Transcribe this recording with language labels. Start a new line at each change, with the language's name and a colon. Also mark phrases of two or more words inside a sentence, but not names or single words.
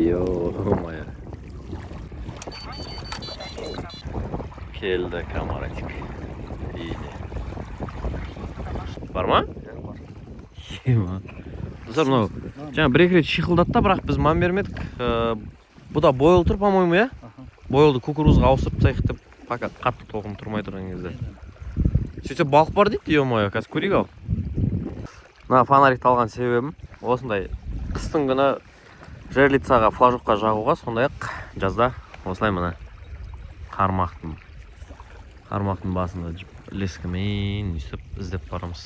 Kazakh: Йо-моя. Келді камаратик. Иде. Бар ма? Бар. Ема. Достар, мынау жаңа бір-екі рет шиқылдады да, бірақ біз мән бермедік. Бұл да бойл тұр,
Russian: по-моему, я?
Kazakh: Бойлды кукурузға ауысырып тайық деп, пока қатты толқын тұрмай тұрған кезде. Сөйтсе балық бар дейді, ё-моё, қазір көрейік ау. Мына фонарикті алған себебім осындай қыстың күні жерлицаға, флажокқа жағуға, сондай-ақ жазда осылай мына қармақтың басында лескімен үстіп іздеп барамыз.